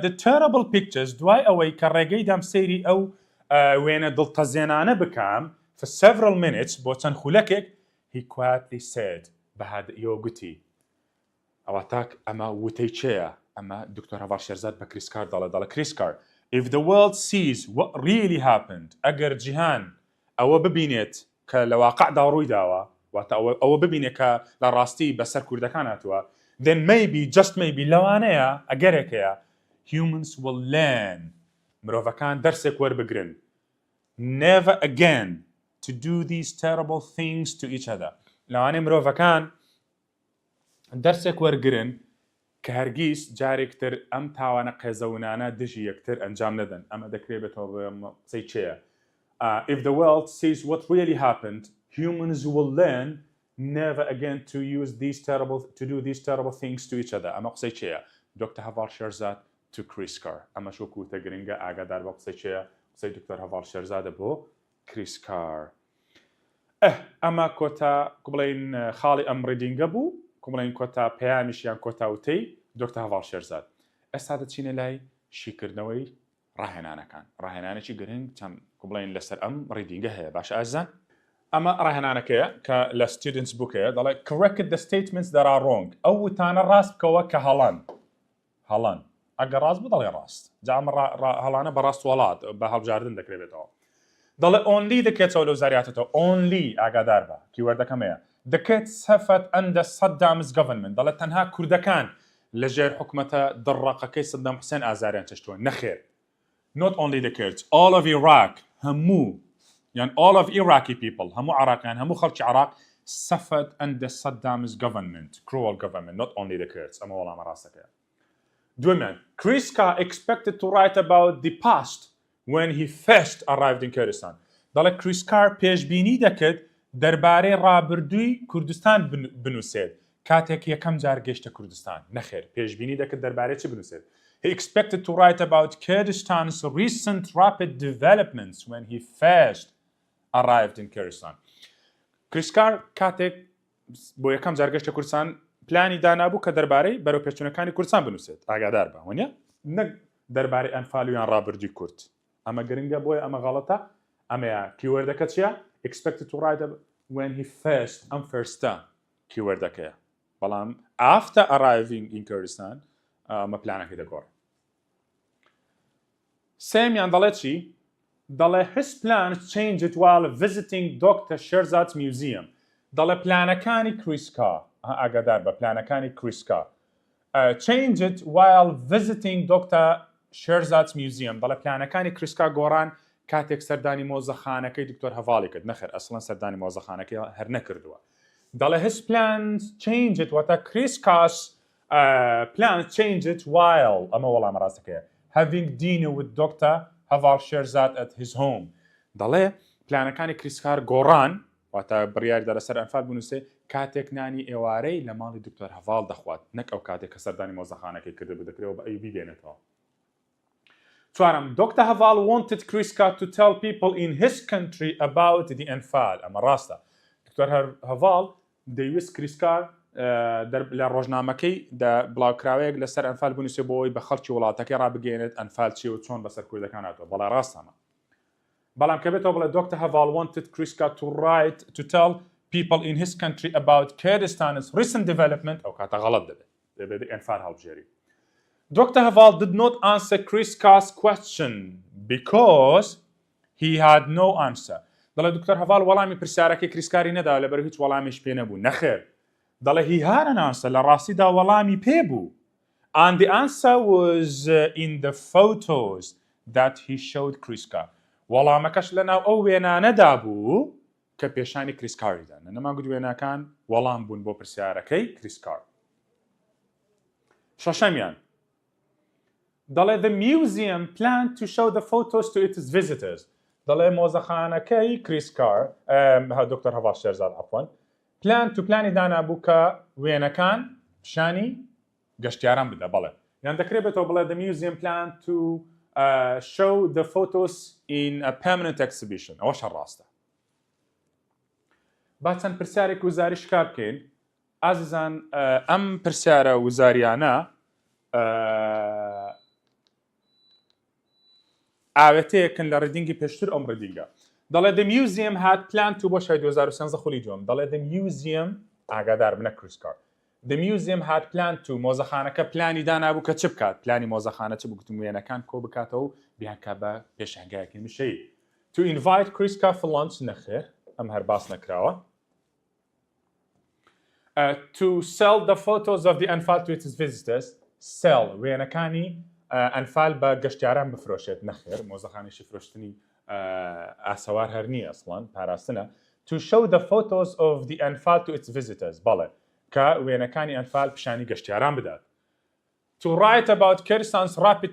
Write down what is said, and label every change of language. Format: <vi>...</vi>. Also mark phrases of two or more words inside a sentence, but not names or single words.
<en>the terrible pictures</en> <ckb>دوای ئەوەی کە ڕێگەی دام سەیری ئەو وێنە دڵتەزێنانە بکەم</ckb> <en>for several minutes</en> <ckb>بۆ چەند خولەکێک</ckb> <en>he quietly</en> <ckb>said بەهادئیەوە گوتی ئەوە تاک ئەمە وتەی چێیە ئەمە دکتۆر هەڤاڵ شێرزاد بە کریسکار دەڵێ کریسکار</ckb> <en>if the world sees what really happened</en> <ckb>ئەگەر جیهان ئەوە ببینێت کە لە واقعدا ڕووی داوە واتە ئەوە ببینێت کە لە ڕاستی بەسەر کوردەکان هاتووە</ckb> <en>then maybe just maybe</en> <ckb>لەوانەیە ئەگەرێکەیە</ckb> <en>humans will learn</en> <ckb>مرۆڤەکان دەرسێک وەربگرن</ckb> <en>never again to do these terrible things to each other</en> <ckb>لەوانەیە مرۆڤەکان دەرسێک وەرگرن کە هەرگیز جارێکتر ئەم تاوانە قێزەونانە دژی یەکتر ئەنجام نەدەن ئەمە دەکرێت بێتەوە بە قسەی چێیە</ckb> <en>if the world sees what really happened humans will learn never again to do these terrible things to each other</en> <ckb>ئەمە قسەی چێیە دکتۆر هەڤاڵ شێرزاد to کریسکار ئەمە شۆکوتە گرنگە ئاگادار بە قسەی چێیە قسەی دکتۆر هەڤاڵ شێرزادە بۆ کریسکار ئەمە کۆتا بڵێن خاڵی ئەم ڕیدینگە بوو بڵێن کۆتا پەیامیشیان کۆتاوتەی دکتۆر هەڤاڵ شێرزاد ئێستا دەچینە لای شیکردنەوەی ڕاهێنانەکان ڕاهێنانێکی گرنگ چەند بڵێن لەسەر ئەم ڕیدینگە هەیە باشە ئازان ئەمە ڕاهێنانەکەیە کە لە</ckb> <en>students bookەیە</en> <ckb>دەڵێ</ckb> <en>correct the statements that are</en> <ckb>wrong ئەو وتانە ڕاست بکەوە کە هەڵان ئەگەر ڕاست بوو دەڵێ ڕاست جا ئەمە هەڵانە بە ڕاست وڵات بە هەڵبژاردن دەکرێتەوە دەڵێ only دەکێتەوە لەو زاریاتەوە only ئاگادار بە کیوەردەکەمەیە دەکێت</ckb> <en>suffered under Saddam's government</en> <ckb>دەڵێت تەنها کوردەکان لەژێر حکومەتە دڕەقەکەی سەدام حوسێن ئازاریان چەشتووە نەخێر</ckb> <en>not only the Kurds all of Iraq</en> <ckb>هەموو</ckb> <en>يعني all of Iraqi people</en> <ckb>هەموو عراقیان هەموو خەڵکی عراق</ckb> <en>suffered under Saddam's government cruel government not only the Kurds</en> <ckb>ئەمە وەڵامە ڕاستەکەیە دوێمیان</ckb> <en>Kriska expected to write about the past when he first arrived in Kurdistan</en> <ckb>دەڵێت کریسکار پێشبینی دەکرد دەربارەی ڕابردووی کوردستان بنووسێت کاتێک یەکەم جار گەیشتە کوردستان نەخێر پێشبینی دەکرد دەربارەی چی بنووسێت</ckb> <en>He expected to write about Kurdistan's recent rapid developments when he first arrived in Kurdistan.</en> <ckb>کریسکار کاتێک بۆ یەکەم جار گەیشتە کوردستان پلانی دانابوو کە دەربارەی بەرەو پێچوونەکانی کوردستان بنووسێت ئاگادار بە وانە نەک دەربارەی ئەنفال و یان ڕابردووی کورد ئەمە گرنگە بۆیە ئەمە غەڵەتە ئەمەیە کیوەردەکە چییە</ckb> <en>expected to write when he first</en> <ckb>ئەم فەرستە کیوەردەکەیە بەڵام</ckb> <en>after arriving in Kurdistan</en> <ckb>ئەمە پلانەکەی دەگۆڕێت سێمیان دەڵێت چی دەڵێ</ckb> <en>his plans changed while visiting Dr. Sherzad's museum</en> <ckb>دەڵێ پلانەکانی کریسکا ئاگادار بە پلانەکانی کریسکا</ckb> <en>changed while visiting Dr. Sherzad's museum</en> <ckb>دەڵێ پلانەکانی کریسکا گۆڕان کاتێک سەردانی مۆزەخانەکەی دکتۆر هەڤاڵی کرد نەخێر ئەسڵەن سەردانی مۆزەخانەکەی هەر نەکردووە دەڵێ</ckb> <en>his plans changed</en> <ckb>واتە کریسکاس</ckb> <en>plans changed while</en> <ckb>ئەمە وەڵامە ڕاستەکەیە</ckb> <en>having dinner with Dr.</en> <ckb>هەڤاڵ شێرزاد</ckb> <en>at his home</en> <ckb>دەڵێ پلانەکانی کریسکار گۆڕان واتە بڕیاری دەرە سەر ئەنفال بنووسێ کاتێک نانی ئێوارەی لە ماڵی دکتۆر هەڤاڵ دەخوات نەک ئەو کاتێک کە سەردانی مۆزەخانەکەی کرد بدەکرێەوە بە ئەی بیدێنێتەوە چوارم Dr. هەڤاڵ</ckb> <en>wanted Kriska to tell people in his country about the</en> <ckb>ئەنفال ئەمە ڕاستە دکتۆر هەڤاڵ دەیویست کریسکار لە ڕۆژنامەکەی بڵاوکراوەیەک لەسەر ئەنفال بنووسێ بۆەوەی بە خەڵکی وڵاتەکەی ڕابگەێنێت ئەنفال چی و چۆن بەسەر کوردەکان هاتووە بەڵام ڕاستەمە بەڵام کە بێتەوە بڵێ Dr.</ckb> <en>هەڤاڵ wanted Kriska to tell people in his country about Kurdistan's recent development</en> <ckb>ئەو کاتە غەڵەت دەبێت ئەنفال هەڵبژێری</ckb> <en>Dr.</en> <ckb>هەڤاڵ</ckb> <en>did not answer Kriska's question because he had no answer</en> <ckb>دەڵێ دکتۆر هەڤاڵ وەڵامی پرسیارەکەی کریسکاری نەدا لەبەر هیچ وەڵامیش پێ نەبوو نەخێر دەڵێ</ckb> <en>he had an answer</en> <ckb>لە ڕاستیدا وەڵامی پێبوو</ckb> <en>and the answer was in the photos that he showed Kriska</en> <ckb>وەڵامەکەش لەناو ئەو وێنانەدا بوو کە پێشانی کریسکاریدا نەماگوت وێنەکان وەڵام بوون بۆ پرسیارەکەی کریسکار شەشەمیان دەڵێ</ckb> <en>the museum planned to show the photos to its visitors</en> <ckb>دەڵێ مۆزەخانەکەی کریسکار دکتۆر هەڤاڵ شێرزاد عەفوان پلانی دانابوو کە وێنەکان پیشانی گەشتیاران بدە بەڵێ یان دەکرێت بێتەوە بڵێ</ckb> <en>the museum planned to show the photos in a permanent exhibition</en> <ckb>ئەوەش ڕاستە با چەند پرسیارێک وزاری شکار بکەین ئازیزان ئەم پرسیارە وزاریانە ئاوێتەیەکن لە ڕیدینگی پێشتر ئەم ڕیدینگە دەڵێ</ckb> <en>the museum had planned to</en> <ckb>بۆ شای 2013 خولی جۆم دەڵێ</ckb> <en>the museum</en> <ckb>ئاگادار بنە کریسکار</ckb> <en>the museum had planned to</en> <ckb>مۆزەخانەکە پلانی دانابوو کە چ بکات پلانی مۆزەخانە چ بوو وێنەکان کۆ بکاتەوە بیانکە بە پێشانگایەکی مشەی</ckb> <en>to invite Kriska for lunch</en> <ckb>نەخێر ئەم هەر باس نەکراوە</ckb> <en>to sell the photos of the Anfal to its visitors</en> <ckb>sell وێنەکانی ئەنفال بە گەشتیاران بفرۆشێت نەخێر مۆزەخانێکی فرۆشتنی ئاسەوار هەر نییە ئەسڵان پاراستنە</ckb> <en>to show the photos of the Anfal to its visitors</en> <ckb>بەڵێ کە وێنەکانی ئەنفال پیشانی گەشتیاران بدات</ckb> <en>to write about Kurdistan's rapid</en>